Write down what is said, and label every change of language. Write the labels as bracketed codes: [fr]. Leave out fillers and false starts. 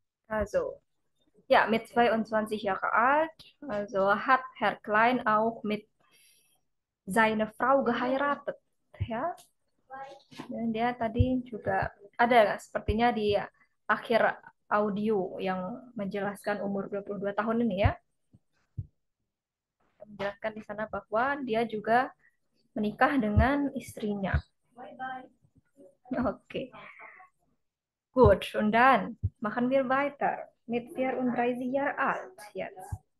[de] Also, ja, mit 22 Jahre alt, also hat Herr Klein auch mit seiner Frau geheiratet, ya. [id] Dan dia tadi juga ada sepertinya di akhir audio yang menjelaskan umur 22 tahun ini ya. Menjelaskan di sana bahwa dia juga menikah dengan istrinya. Oke. [de] Gut, und dann machen wir weiter mit 34 Jahre alt jetzt.